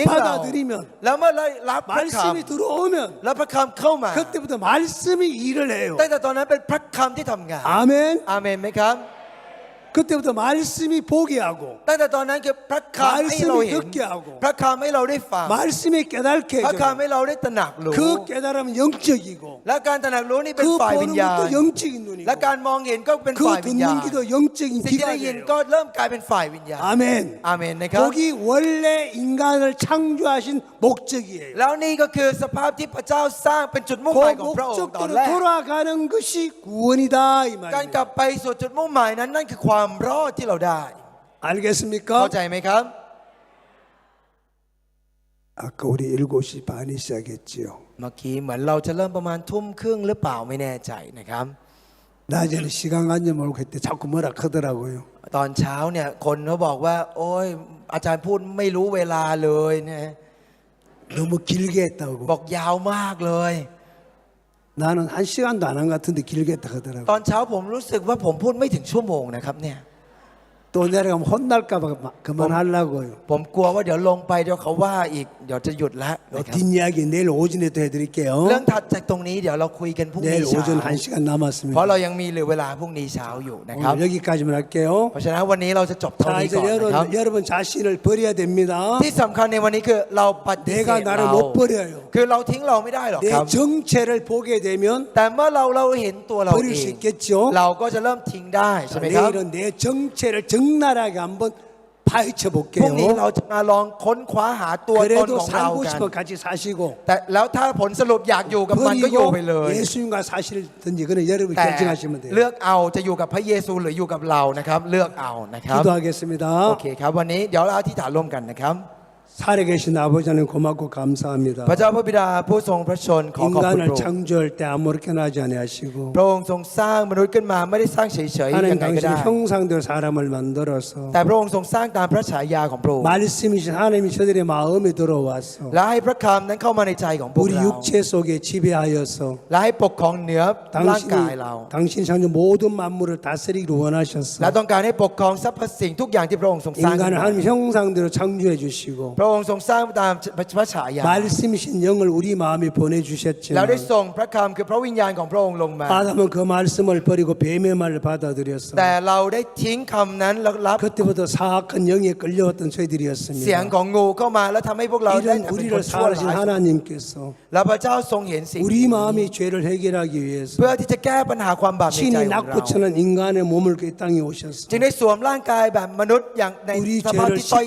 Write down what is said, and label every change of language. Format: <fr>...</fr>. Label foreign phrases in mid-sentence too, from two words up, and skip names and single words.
<ko>말씀을</ko> <th>เรา</th> <ko>받아들이면</ko> <th>แล้วเมื่อเรารับพระค</th> <ko>말씀이 들어오면</ko> <th>ำแล้วพระคำเข้ามา</th> <ko>그때부터 말씀이 일을 해요.</ko> <th>ตั้งแต่ตอนนั้นเป็นพระคำที่ทำงาน</th> <ko>아멘.</ko> <th>อาเมนไหมครับ</th> <ko>그때부터 말씀이 보게 하고</ko> <th>ตั้งแต่ตอนนั้นคือพระคำให้เราเห็น</th> <ko>말씀이 듣게 하고</ko> <th>พระคำให้เราได้ฟัง</th> <ko>말씀이 깨닫게</ko> <th>พระ</th> <ko>해줘요.</ko> <th>คำให้เราได้ตระหนักรู้</th> <ko>그 깨달음은 영적이고</ko> <th>และการตระหนักรู้นี่เป็น</th> <ko>그</ko> <th>ฝ่ายวิญ</th> <ko>보는</ko> <th>ญาณ</th> <ko>것도 영적인 눈이고</ko> <th>และการมองเห็นก็เป็น</th> <ko>그</ko> <th>ฝ่ายวิญญาณ</th> <ko>듣는 기도 영적인</ko> <th>สิ่งที่ได้ยิน</th> <ko>기관이에요.</ko> <th>ก็เริ่มกลายเป็นฝ่ายวิญญาณ</th> <ko>아멘.</ko> <th>อาเมนนะครับ</th> <ko>거기 원래 인간을 창조하신 목적이에요.</ko> <th>แล้วนี่ก็คือสภาพที่พระเจ้าสร้างเป็นจุดมุ่งหมาย</th> <ko>그</ko> <th>ของพระองค์ตอน</th> <ko>목적대로</ko> <th>แรก</th> <ko>돌아가는 것이 구원이다 이</ko> <th>การกลั</th> <ko>말이에요.</ko> <th>บไปสู่จุดมุ่งหมายนั้นนั่นคือความรอดที่เราได้</th> <ko>알겠습니까?</ko> <th>เข้าใจไหมครับ</th> <ko>아까 우리 7시 반에 시작했지요.</ko> <th>เมื่อกี้เหมือนเราจะเริ่มประมาณทุ่มครึ่งหรือเปล่าไม่แน่ใจนะครับ</th> <ko>낮에는 시간 관념 모르고 했대 자꾸 뭐라 하더라고요.</ko> <th>ตอนเช้าเนี่ยคนเขาบอกว่า โอ้ยอาจารย์พูดไม่รู้เวลาเลยนะ</th> <ko>너무 길게 했다고.</ko> <th>บอกยาวมากเลย</th> <ko>나는 한 시간도 안 한 것 같은데 길게 했다 하더라고.</ko> <th>ตอนเช้าผมรู้สึกว่าผมพูดไม่ถึงชั่วโมงนะครับเนี่ย</th> <ko>또 내려가면 혼날까 봐 그만하려고요.</ko> <th>ผมกลัวว่าเดี๋ยวลงไปเดี๋ยวเขาว่าอีกเดี๋ยวจะหยุดแล้วนะครับ</th> <ko>뒷이야기 내일 오전에 또 해드릴게요.</ko> <th>เรื่องถัดจากตรงนี้เดี๋ยวเราคุยกันพรุ่งนี้</th> <ko>내일</ko> <th>เช้า</th> <ko>오전 1시간</ko> <th>เพราะ</th> <ko>남았습니다.</ko> <th>เรายังมีเหลือเวลาพรุ่งนี้เช้าอยู่นะครับ</th> <ko>오늘 여기까지만 할게요.</ko> <th>เพราะฉะนั้นวันนี้เราจะจบเท่า</th> <ko>자</ko> <th>นี้</th> <ko>이제</ko> <th>ก่อนนะครับ</th> <ko>여러분 자신을 버려야 됩니다.</ko> <th>ที่สำคัญในวันนี้คือเราปฏิเส</th> <ko>내가</ko> <th>ธ</th> <ko>나를</ko> <th>เรา</th> <ko>못 버려요.</ko> <th>คือเราทิ้งเราไม่ได้หรอก</th> <ko>내</ko> <th>ครับ</th> <ko>정체를 보게 되면</ko> <th>แต่เมื่อเราเห็นตัวเรา</th> <ko>버릴</ko> <th>เอ</th> <ko>수</ko> <th>ง</th> <ko>있겠죠.</ko> <th>เราก็จะเริ่มทิ้งได้ใช่</th> <ko>자,</ko> <th>ไหมครับ</th> <ko>내일은 내 정체를 적나라하게 한번 파헤쳐</ko> <th>พรุ่งนี้</th> <ko>볼게요.</ko> <th>เราจะมาลองค้นคว้าหาตัวตน</th> <ko>그래도</ko> <th>ของเรา</th> <ko>살고</ko> <th>กัน</th> <ko>싶으면 같이 사시고</ko> <th>แต่แล้วถ้าผลสรุปอยากอยู่กับมันก็อยู่</th> <ko>버리고</ko> <th>ไปเลย</th> <ko>예수님과 사실든지 그는 여러분이</ko> <th>แต่</th> <ko>결정하시면 돼요.</ko> <th>เลือกเอาจะอยู่กับพระเยซูหรืออยู่กับเรานะครับเลือกเอานะครับ</th> <ko>기도하겠습니다.</ko> <th>โอเคครับวันนี้เดี๋ยวเราอธิษฐานร่วมกันนะครับ</th> <ko>살아계신 아버지 하나님 고맙고</ko> <th>พระ</th> <ko>감사합니다.</ko> <th>เจ้าพระบิดาผู้ทรงพระชนขอขอบคุณพ</th> <ko>인간을</ko> <th>ระองค์</th> <ko>창조할 때 아무렇게나 하지 아니하시고</ko> <th>พระองค์ทรงสร้างมนุษย์ขึ้นมาไม่ได้สร้างเฉยๆ</th> <ko>하나님</ko> <th>ยังไงก็</th> <ko>당신</ko> <th>ได้</th> <ko>형상대로 사람을 만들어서</ko> <th>แต่พระองค์ทรงสร้างตามพระฉายาของพระองค์</th> <ko>말씀이신 하나님이 저들의 마음에 들어와서</ko> <th>และให้พระคำนั้นเข้ามาในใจของพวก</th> <ko>우리</ko> <th>เรา</th> <ko>육체 속에 지배하여서</ko> <th>และให้ปกครองเหนือร่างกายเรา</th> <ko>당신이 창조 모든 만물을 다스리기를</ko> <th>และ</th> <ko>원하셨어.</ko> <th>ต้องการให้ปกครองสรรพสิ่งทุกอย่างที่พระองค์ทรงสร้างขึ้น</th> <ko>인간을</ko> <th>มา</th> <ko>하나님 형상대로 창조해 주시고</ko> <th>พระองค์ทรงสร้างตามพระฉายา</th> <ko>말씀이신 영을 우리 마음에</ko> <th>แล้ว</th> <ko>보내주셨지만</ko> <th>ได้ส่งพระคำคือพระวิญญาณของพระองค์ลงมา</th> <ko>아담은 그 말씀을 버리고 뱀의 말을 받아들였어.</ko> <th>แต่เราได้ทิ้งคำนั้นแล้วรับ</th> <ko>그때부터 사악한 영에 끌려왔던</ko> <th>เสียง</th> <ko>저희들이었습니다.</ko> <th>ของงูเข้ามาแล้วทำให้พวกเราได้</th> <ko>이런</ko> <th>เป็นคน</th> <ko>우리를</ko> <th>ชั่ว</th> <ko>살아신</ko> <th>ร้าย</th> <ko>하나님께서</ko> <th>แล้วพระเจ้าทรงเห็นสิ่ง</th> <ko>우리 마음의 죄를 해결하기 위해서</ko> <th>เพื่อที่จะแก้ปัญหาความบาปในใจ</th> <ko>친히</ko> <th>ของเรา</th> <ko>낙고처는 인간의 몸을 그 땅에 오셨어.</ko> <th>จึงได้สวมร่างกายแบบมนุษย์อย่างใน</th> <ko>우리</ko> <th>สภาพ</th> <ko>죄를</ko> <th>ที่ต้อย</th> <ko>십자에서</ko> <th>ต่ำ</th>